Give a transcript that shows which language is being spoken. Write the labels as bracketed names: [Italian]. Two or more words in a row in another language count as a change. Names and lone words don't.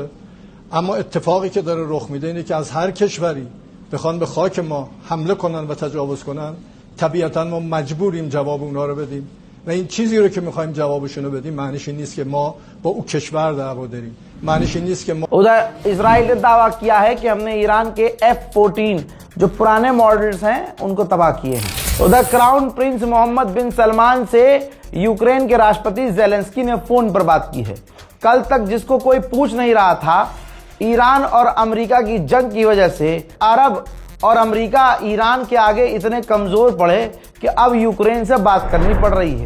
[Persian] اما اتفاقی که داره رخ میده اینه که از هر کشوری بخوان به خاک ما حمله کنن و تجاوز کنن، طبیعتا ما مجبوریم جواب اونها رو بدیم و این چیزی رو که میخوایم جوابشون رو بدیم معنیش این نیست که ما با او کشور دعوا داریم، معنیش این نیست که ما [Hindi] उधर इजराइल ने दावा किया है कि हमने ईरान के F-14 जो पुराने मॉडल्स हैं उनको तबाह किए हैं। उधर क्राउन प्रिंस मोहम्मद बिन सलमान से यूक्रेन के राष्ट्रपति जेलेंस्की ने फोन पर बात की है। कल तक जिसको कोई पूछ नहीं रहा था, ईरान और अमेरिका की जंग की वजह से अरब और अमेरिका ईरान के आगे इतने कमजोर पड़े कि अब यूक्रेन से बात करनी पड़ रही है।